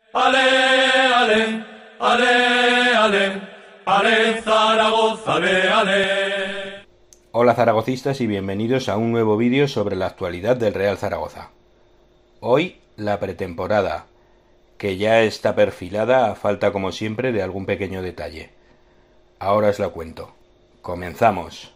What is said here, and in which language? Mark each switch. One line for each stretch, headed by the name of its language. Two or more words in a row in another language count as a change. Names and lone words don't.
Spanish: Ale, ale, ale, ale, ale, Zaragoza, ale, ale. Hola zaragocistas y bienvenidos a un nuevo vídeo sobre la actualidad del Real Zaragoza. Hoy la pretemporada, que ya está perfilada a falta como siempre de algún pequeño detalle. Ahora os la cuento. Comenzamos.